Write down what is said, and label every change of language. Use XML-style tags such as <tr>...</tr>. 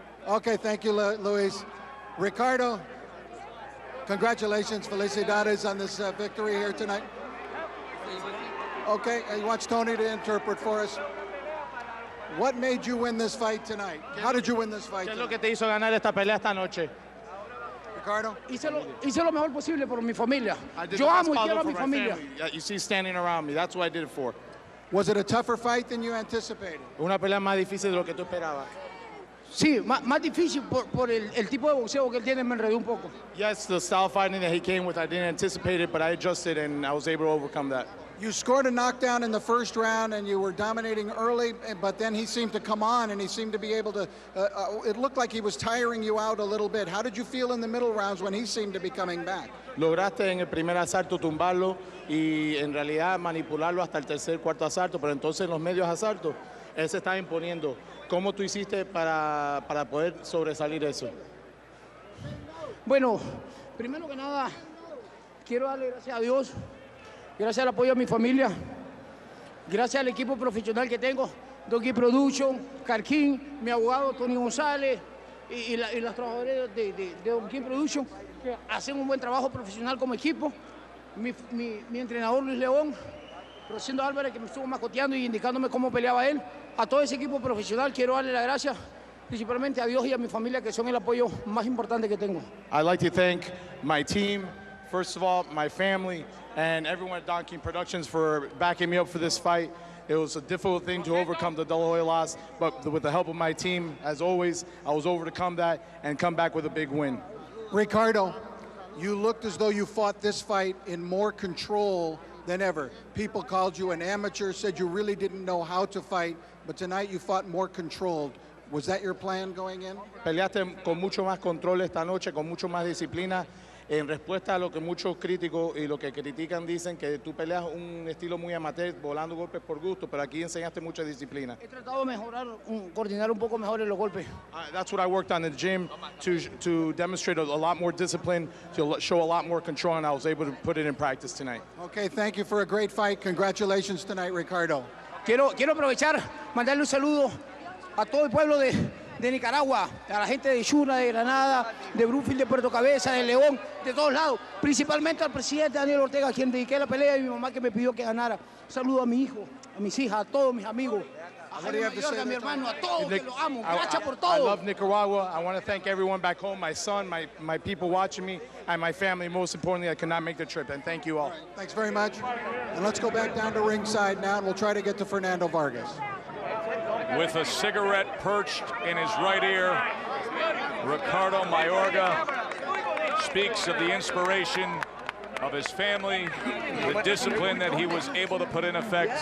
<en>Okay, thank you, Luis. Ricardo, congratulations, felicidades on this victory here tonight. Okay, you want Tony to interpret for us. What made you win this fight tonight? How did you win this fight tonight?</en> <es>¿Qué es lo que te hizo ganar esta pelea esta noche? Ricardo? Hice lo mejor posible por mi familia. Yo amo y quiero a mi familia.</es> <en>You see standing around me. That's what I did it for. Was it a tougher fight than you anticipated?</en> <es>Una pelea más difícil de lo que tú esperabas. Sí, más difícil por el tipo de boxeo que él tiene, me enredó un poco.</es> <en>Yes, the style fighting that he came with, I didn't anticipate it, but I adjusted and I was able to overcome that. You scored a knockdown in the first round and you were dominating early, but then he seemed to come on and he seemed to be able to, it looked like he was tiring you out a little bit. How did you feel in the middle rounds when he seemed to be coming back?</en> <es>Lograste en el primer asalto tumbarlo y en realidad manipularlo hasta el tercer, cuarto asalto, pero entonces en los medios asaltos él se estaba imponiendo. ¿Cómo tú hiciste para poder sobresalir eso? Bueno, primero que nada, quiero darle gracias a Dios, gracias al apoyo de mi familia, gracias al equipo profesional que tengo, Donkey Production, Carquín, mi abogado Tony González y los trabajadores de Donkey Production, que hacen un buen trabajo profesional como equipo. Mi entrenador Luis León, Rosendo Álvarez, que me estuvo macoteando y indicándome cómo peleaba él. A todo ese equipo profesional quiero darle las gracias, principalmente a Dios y a mi familia, que son el apoyo más importante que tengo.</es> <en>I'd like to thank my team, first of all, my family, and everyone at Don King Productions for backing me up for this fight. It was a difficult thing to overcome the De La Hoya loss, but with the help of my team, as always, I was able to come that and come back with a big win. Ricardo, you looked as though you fought this fight in more control than ever. People called you an amateur, said you really didn't know how to fight, but tonight you fought more controlled. Was that your plan going in?</en> <es>Peleaste con mucho más control esta noche, con mucho más disciplina, en respuesta a lo que muchos críticos y lo que critican dicen que tú peleas un estilo muy amateur, volando golpes por gusto, pero aquí enseñaste mucha disciplina. He tratado de mejorar, coordinar un poco mejor los golpes.</es> <en>That's what I worked on in the gym to demonstrate a lot more discipline, to show a lot more control, and I was able to put it in practice tonight. Okay, thank you for a great fight. Congratulations tonight, Ricardo.</en> <es>Quiero aprovechar, mandarle un saludo a todo el pueblo de Nicaragua, a la gente de Yuna, de Granada, de Brooklyn, de Puerto Cabeza, de León, de todos lados, principalmente al presidente Daniel Ortega, a quien dediqué la pelea, y mi mamá que me pidió que ganara. Un saludo a mi hijo, a mis hijas, a todos mis amigos, a Fernando Mayorga, a mi hermano, a todos que los amo. Gracias por todo.</es> <en>I love Nicaragua. I want to thank everyone back home, my son, my people watching me, and my family. Most importantly, I could not make the trip, and thank you all. Thanks very much. And let's go back down to ringside now, and we'll try to get to Fernando Vargas. With a cigarette perched in his right ear, Ricardo Mayorga speaks of the inspiration of his family, the discipline that he was able to put in effect.</en>